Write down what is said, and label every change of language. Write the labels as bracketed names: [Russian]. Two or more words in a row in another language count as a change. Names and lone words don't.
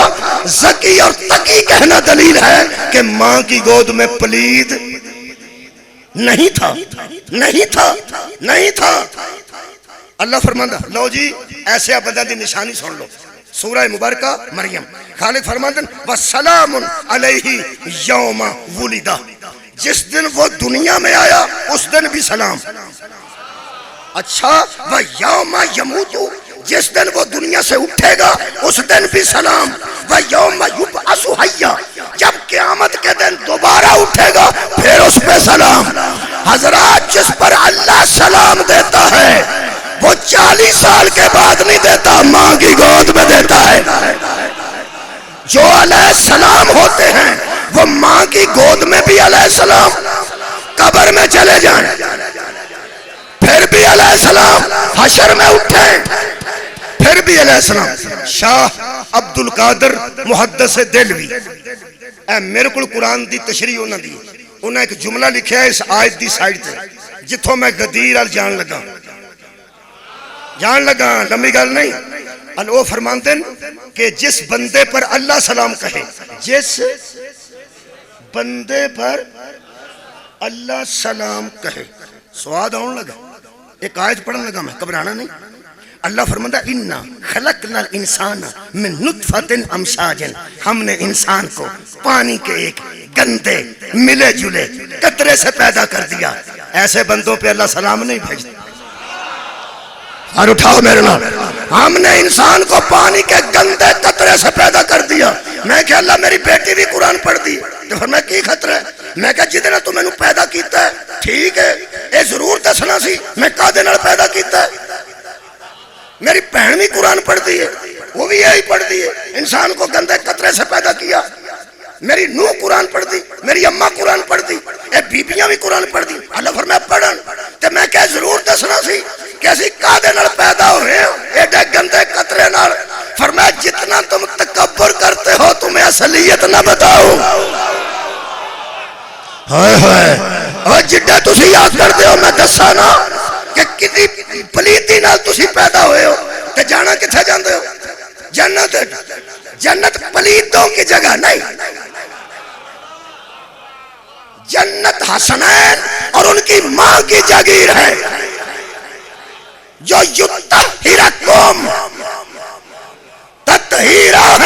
[Urdu] زکی اور تقی کہنا دلیل ہے کہ ماں کی گود میں پلید نہیں تھا، نہیں تھا، نہیں تھا. [Punjabi] اللہ فرماندہ لو جی ایسے بندہ دی نشانی سن لو. [Urdu] سورہ مبارکہ مریم خالق فرماتے ہیں [Arabic] وَسَلَامٌ عَلَيْهِ يَوْمَ وُلِدَ، [Urdu] جس دن وہ دنیا میں آیا اس دن بھی سلام. [Arabic] اچھا وَيَوْمَ يَمُوتُ، [Urdu] جس دن وہ دنیا سے اٹھے گا اس دن بھی سلام. [Arabic] وَيَوْمَ يُبْعَثُ حَيًّا، [Urdu] جب قیامت کے دن دوبارہ اٹھے گا پھر اس پہ سلام. حضرات جس پر اللہ سلام دیتا ہے وہ 40 سال کے بعد نہیں دیتا، ماں کی گود میں دیتا ہے. جو [Arabic] علیہ السلام [Urdu] ہوتے ہیں وہ ماں کی گود میں بھی [Arabic] علیہ السلام، [Urdu] قبر میں چلے جائیں پھر بھی [Arabic] علیہ السلام، [Urdu] حشر میں اٹھیں پھر بھی [Arabic] علیہ السلام. [Punjabi] شاہ عبد القادر محدث دہلوی میرے کو قرآن دی تشریح انہوں دی، [Urdu] انہوں نے ایک جملہ لکھا ہے [Punjabi] اس آیت دی سائیڈ تے جتوں میں غدیر ال جان لگا لمبی گل نہیں. [Urdu] وہ فرماتے ہیں کہ جس بندے پر اللہ سلام کہے، جس بندے پر اللہ سلام کہے. [Punjabi] سواد آن لگا، [Urdu] ایک آیت پڑھنے لگا میں، گھبرانا نہیں. اللہ فرماتا [Arabic] اِنَّا خَلَقْنَا الْإِنسَانَ مِن نُطْفَةٍ أَمْشَاجٍ، [Urdu] ہم نے انسان کو پانی کے ایک گندے ملے جلے قطرے سے پیدا کر دیا. ایسے بندوں پہ اللہ سلام نہیں بھیجتا. اور اٹھاؤ میرے نام. ہم نے انسان کو پانی کے گندے قطرے سے پیدا کر دیا. [Punjabi] میں کہ اللہ میری بیٹی بھی قرآن پڑھ دی. تو پھر میں کی خطرہ ہے؟ میں کہ جدنا تو میں نے پیدا کیتا ہے ٹھیک ہے اے ضرور دسنا سی میں کادے نال پیدا کیتا ہے. میری بہن بھی قرآن پڑھ دی ہے, وہ بھی یہی پڑھ دی ہے. [Urdu] انسان کو گندے قطرے سے پیدا کیا. [Punjabi] میری نوح قرآن پڑھ دی, میری اماں قرآن پڑھ دی, اے بیبیاں بھی قرآن پڑھ دی. اللہ فرمایا پڑھن تے میں کہ ضرور دسنا سی کہ اسی کادے نال پیدا ہوئے ہیں ایڈے گندے قطرے نال. [Urdu] فرمایا جتنا تم تکبر کرتے ہو تمہیں اصلیت نہ بتاؤ. [Punjabi] ہائے ہائے اور جڈے تسی یاد کرتے ہو میں دسا نا کہ کسی پلیتی نال تسی پیدا ہوئے ہو تے جانا کتھے جاندے ہو؟ [Urdu] جنت. جنت پلیتوں کی جگہ نہیں, جنت حسنین اور ان کی ماں کی جاگیر ہے جو [Arabic] یطہرکم تطہیرا [Urdu] ہے.